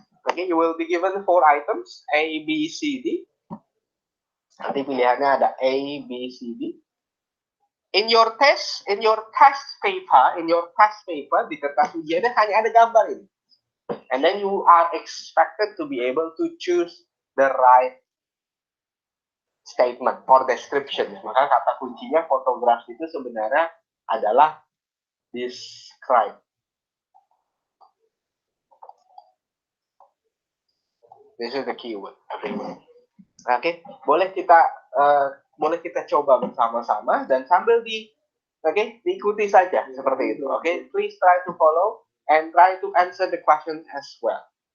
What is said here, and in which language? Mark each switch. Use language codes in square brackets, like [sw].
[en] Okay, you will be given 4 items, A, B, C, D. [id] Nanti pilihannya ada A, B, C, D. [en] In your test paper [id] di kertas ujiannya hanya ada gambar ini. [en] And then you are expected to be able to choose the right statement or description. [id] Maka kata kuncinya photograph itu sebenarnya adalah describe. [en] This is the keyword, everyone. [id] Oke, boleh kita coba bersama-sama dan sambil diikuti saja seperti itu. [en] Oke, please try to follow and try to answer the question as well.